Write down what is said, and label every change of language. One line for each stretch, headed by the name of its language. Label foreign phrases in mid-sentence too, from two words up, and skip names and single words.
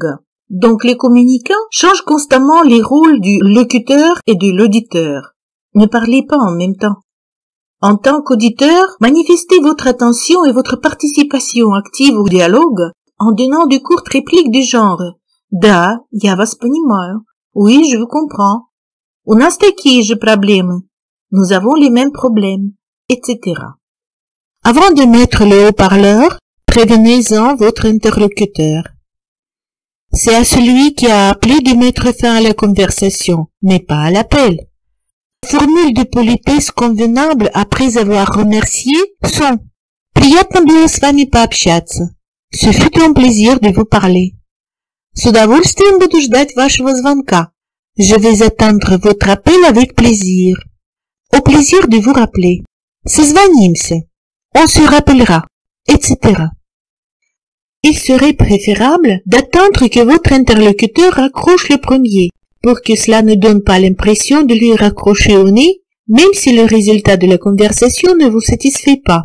French: Donc les communicants changent constamment les rôles du locuteur et de l'auditeur. Ne parlez pas en même temps. En tant qu'auditeur, manifestez votre attention et votre participation active au dialogue en donnant de courtes répliques du genre «
Russian: Да, я вас понимаю.
French: Oui, je vous comprends.
Russian: У нас такие же проблемы.
French: Nous avons les mêmes problèmes, etc. » Avant de mettre le haut-parleur, prévenez-en votre interlocuteur. C'est à celui qui a appelé de mettre fin à la conversation, mais pas à l'appel. Les formules de politesse convenables après avoir remercié sont «
Russian: Приятно было с вами пообщаться.
French: Ce fut un plaisir de vous parler.
Russian: С удовольствием буду ждать вашего звонка.
French: Je vais attendre votre appel avec plaisir. Au plaisir de vous rappeler. Созвонимся. On se rappellera, etc. Il serait préférable d'attendre que votre interlocuteur raccroche le premier, pour que cela ne donne pas l'impression de lui raccrocher au nez, même si le résultat de la conversation ne vous satisfait pas.